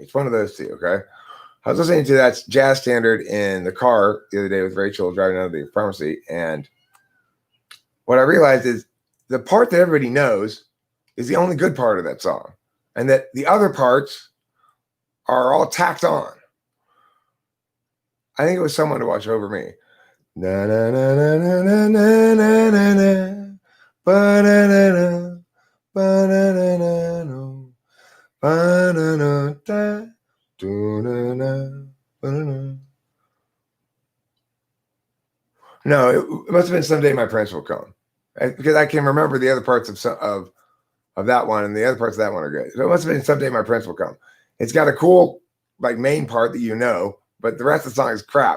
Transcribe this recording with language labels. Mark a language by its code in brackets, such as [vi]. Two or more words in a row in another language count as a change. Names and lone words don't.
[en] It's one of those two, okay? I was listening to that jazz standard in the car the other day with Rachel driving out of the pharmacy, and what I realized is the part that everybody knows is the only good part of that song, and that the other parts are all tacked on. I think it was Someone to Watch Over Me. Na na na na na na na na na na ba na na na ba na na na no ba na na da do na na ba na na. No, it must have been Someday My Prince Will Come, because I can remember the other parts of that one, and the other parts of that one are good. So it must have been Someday My Prince Will Come. It's got a cool main part that but the rest of the song is crap.